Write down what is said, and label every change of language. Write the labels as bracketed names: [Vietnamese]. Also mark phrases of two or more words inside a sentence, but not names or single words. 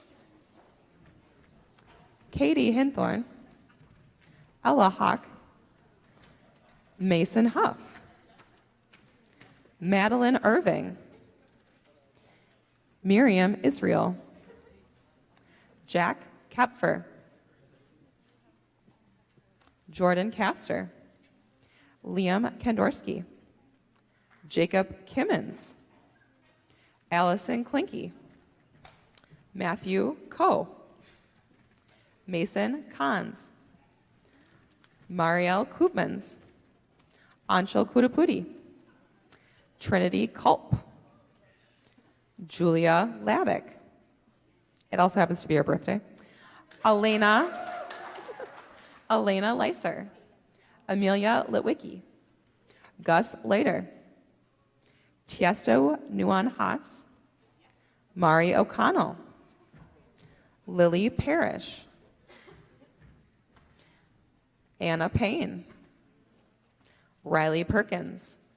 [English] Katie Hinthorn, Ella Hawk, Mason Huff, Madeline Irving, Miriam Israel, Jack Kepfer, Jordan Castor, Liam Kandorsky, Jacob Kimmins, Allison Klinke, Matthew Coe, Mason Kahns, Marielle Koopmans, Anshul Kudapudi, Trinity Culp, Julia Laddick. It also happens to be her birthday. Elena Leiser, Amelia Litwicki, Gus Later, Tiesto Nuan Haas, Mari O'Connell, Lily Parrish, Anna Payne, Riley Perkins,